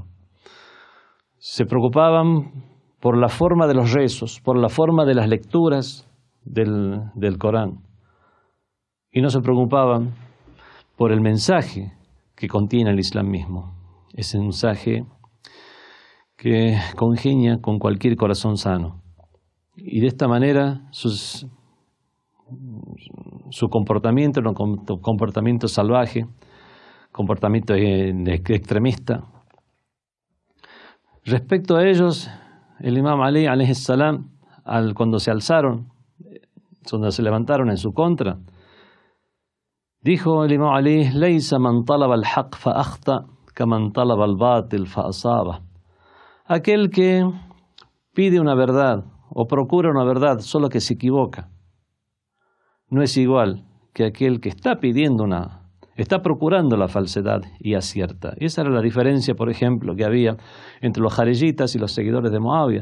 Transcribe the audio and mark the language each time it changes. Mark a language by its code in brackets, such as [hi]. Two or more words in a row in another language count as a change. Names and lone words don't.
[es] Se preocupaban por la forma de los rezos, por la forma de las lecturas del Corán, y no se preocupaban por el mensaje que contiene el Islam mismo, ese mensaje que congenia con cualquier corazón sano. Y de esta manera su comportamiento era un comportamiento salvaje, comportamiento extremista. Respecto a ellos, el imam Ali [ar] عليه السلام, [es] cuando se alzaron, cuando se levantaron en su contra, dijo el imam Ali: [ar] "ليس من طلب الحق فأخطأ كمن طلب الباطل فأصاب". [es] Aquel que pide una verdad o procura una verdad solo que se equivoca, no es igual que aquel que está procurando la falsedad y acierta. Y esa era la diferencia, por ejemplo, que había entre los jariyitas y los seguidores de Muawiya.